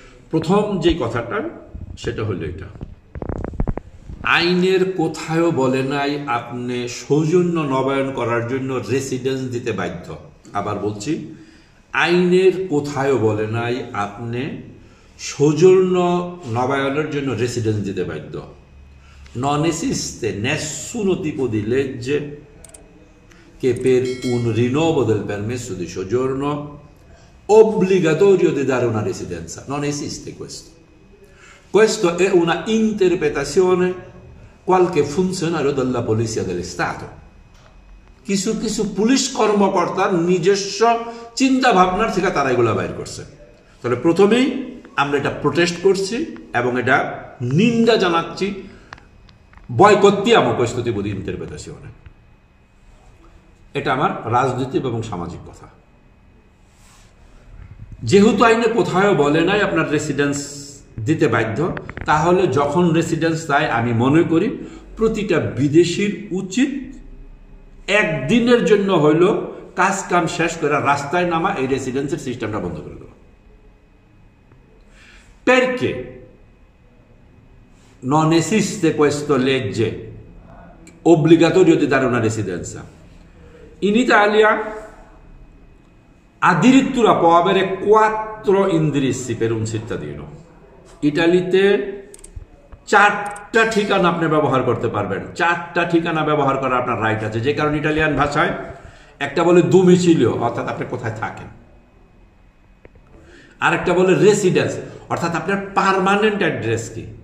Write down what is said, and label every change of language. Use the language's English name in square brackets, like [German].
[Bangla] প্রথম যে কথাটা সেটা হলো এটা, আইনের কোথাও বলে নাই আপনি সৌজন্য নবায়ন করার জন্য রেসিডেন্স দিতে বাধ্য। আবার বলছি, আইনের কোথাও বলে নাই আপনি সৌজন্য নবায়নের জন্য রেসিডেন্স দিতে বাধ্য। [Italian] Non esiste nessuno tipo di legge che per un rinnovo del permesso di soggiorno obbligatorio di dare una residenza. Non esiste questo. Questa è una interpretazione qualche funzionario della Polizia dello Stato. [Bangla] কিছু কিছু police কর্মকর্তার নিজস্ব চিন্তা ভাবনার থেকে তারা এগুলো বাইর করছে। তাহলে প্রথমেই আমরা এটা প্রোটেস্ট করছি এবং এটা নিন্দা জানাচ্ছি। [Italian] Boicottiamo questo tipo di interpretazione. [Bangla] এটা আমার রাজনৈতিক এবং সামাজিক কথা। যেহেতু আইনে কোথাও বলে নাই আপনার রেসিডেন্স দিতে বাধ্য, তাহলে যখন রেসিডেন্স চাই আমি মনে করি প্রতিটা বিদেশির উচিত একদিনের জন্য হইলো কাজ কাম শেষ করে রাস্তায় নামা, এই রেসিডেন্সের সিস্টেমটা বন্ধ করে দেওয়া। [Italian] Perché non esiste questa legge obbligatorio di dare una residenza? In Italia addirittura può avere 4 indirizzi per un cittadino. [Bangla] ইটালিতে 4টা ঠিকানা আপনি ব্যবহার করতে পারবেন। 4টা ঠিকানা ব্যবহার করার আপনার রাইট আছে, যে কারণে ইটালিয়ান ভাষায় একটা বলে দুমিচিলিও, অর্থাৎ আপনি কোথায় থাকেন, আরেকটা বলে রেসিডেন্স, অর্থাৎ আপনার পার্মানেন্ট অ্যাড্রেস কি।